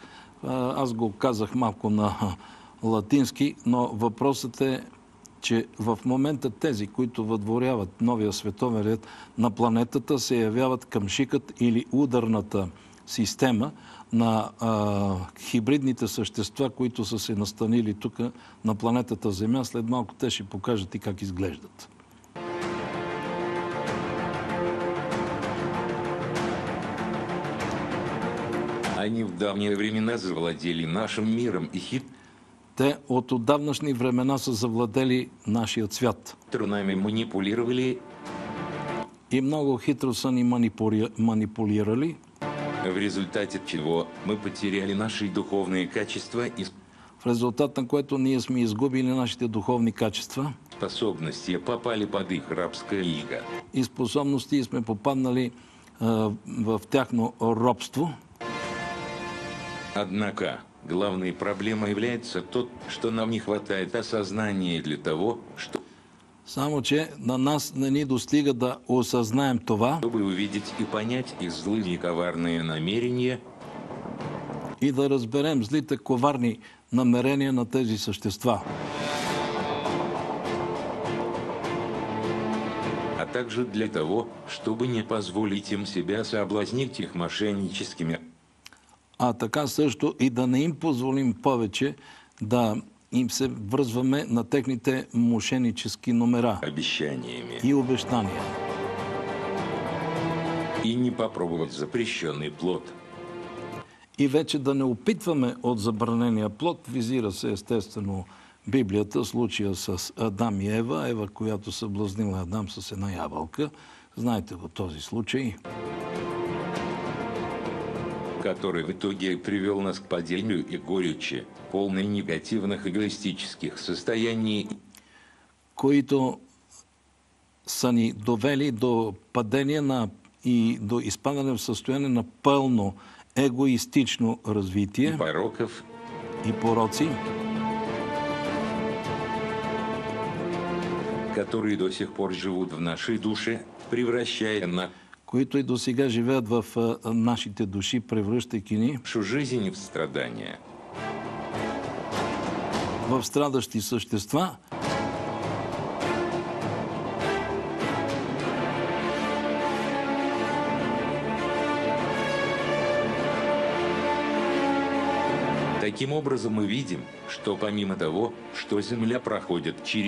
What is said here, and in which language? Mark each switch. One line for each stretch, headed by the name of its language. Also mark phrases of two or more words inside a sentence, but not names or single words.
Bulgarian: Аз го казах малко на латински, но въпросът е, че в момента тези, които въдворяват новия световен ред на планетата, се явяват къмшикът или ударната система на хибридните същества, които са се настанили тук на планетата Земя. След малко те ще покажат и как изглеждат.
Russian: Они в давние времена завладели нашим миром и
Bulgarian: Те от отдавнашни времена са завладели нашия свят.
Russian: нами манипулировали,
Bulgarian: И много хитро са ни манипулирали,
Russian: в результате чего мы потеряли наши духовные качества и
Bulgarian: в резултат на което ние сме изгубили нашите духовни качества
Russian: способности, попали под их рабское иго.
Bulgarian: и способности и сме попаднали в тяхно робство.
Russian: Однако, главной проблемой является то, что нам не хватает осознания для того,
Bulgarian: Само, че на нас не ни достига да осъзнаем това
Russian: чтобы увидеть и понять их злые и коварные намерения,
Bulgarian: и да разберем злите коварни намерения на тези същества.
Russian: а также для того, чтобы не позволить им себя соблазнить их мошенническими
Bulgarian: А така също и да не им позволим повече да им се връзваме на техните мошеннически номера
Russian: обещаниями
Bulgarian: и обещания.
Russian: и не попробовать запрещенный плод.
Bulgarian: И вече да не опитваме от забранения плод, визира се естествено Библията, случая с Адам и Ева, Ева, която съблазнила Адам с една ябълка. Знаете го този случай.
Russian: Который в итоге привел нас к падению и горечи, полной негативных эгоистических состояний,
Bulgarian: които са ни довели до падение и до изпадане в състояние на пълно егоистично развитие
Russian: пороков
Bulgarian: и пороци,
Russian: которые до сих пор живут в нашей душе, превращая
Bulgarian: които и до сега живеят в нашите души, превръщайки ни
Russian: нашу жизнь в страдания.
Bulgarian: в страдащи същества,
Russian: Таким образом, мы видим, что помимо того, что Земля проходит через